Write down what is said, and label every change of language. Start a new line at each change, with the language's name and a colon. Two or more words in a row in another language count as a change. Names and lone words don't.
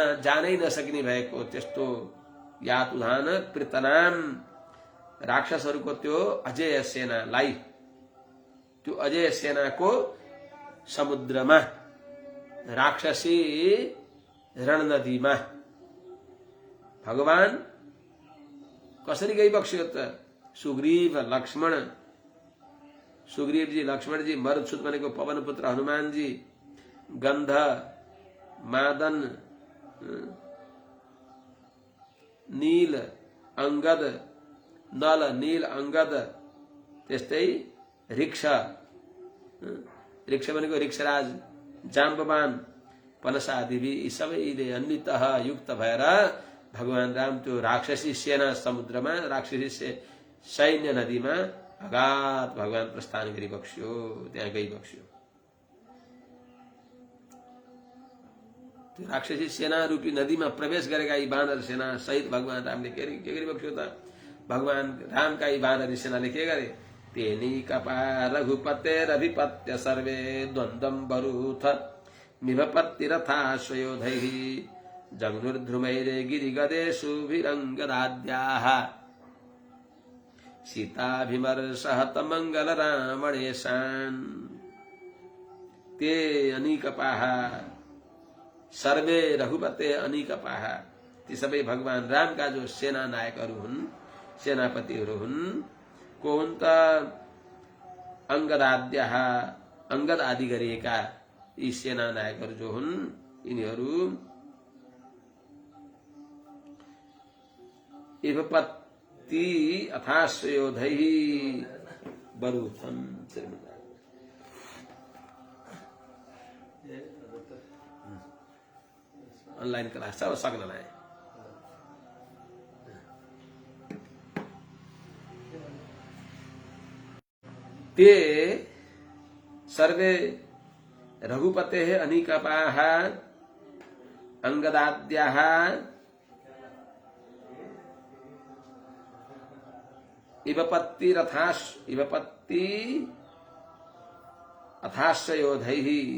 Nepali: जानै नसक्ने भएको त्यस्तो
Sanskrit: यातुधान पृतनाम
Nepali: राक्षसहरूको त्यो अजय सेनालाई त्यो अजय सेनाको समुद्रमा राक्षसी रणनदीमा भगवान कसरी गई बक्स्यो त सुग्रीव लक्ष्मण सुग्रीवजी लक्ष्मणजी मरुच्छुत भनेको पवन पुत्र हनुमानजी गन्ध मादन नील अंगद नल नील अंगद त्यस्तै ऋक्ष भनेको ऋक्षराज जाम्बवान पनसादिवी यी सबैले अन्वितः युक्त भएर भगवान राम त्यो राक्षसी सेना समुद्रमा राक्षसी सैन्य नदीमा अगाध भगवान प्रस्थान गरी बक्स्यो त्यहाँ गई बक्स्यो त्यो राक्षसी सेना रूपी नदीमा प्रवेश गरेका यी बानर सेना सहित भगवान रामले के गरी बक्स्यो त भगवान रामका यी बानरी सेनाले के गरे
Sanskrit: तेनी कपा रघुपते रविपत्य सर्वे द्वन्द्वं बरूथ मिभपत्ति रथाश्वयोधैः जग्नुर्ध्रुमैरे गिरिगदेषु विरङ्गदाद्याः सीताभिमर्शहत मंगल रावणेशान् ते अनीकपाः सर्वे रघुपते अनीकपाः
Nepali: ती सबै भगवान रामका जो सेना नायकहरू हुन् सेनापतिहरू हुन् को हुन् त अंगदाद्याः अंगद आदि गरिएका यी सेना नायकहरू जो हुन् यिनीहरू
Sanskrit: इवपत्ति अथाश्वयोधैः बरूथम
English: online class
Nepali: सब सक्न लाए
Sanskrit: ते सर्वे रघुपतेः अनीकपाः अंगदाद्याः इवपत्ति अथाश्वयोधैः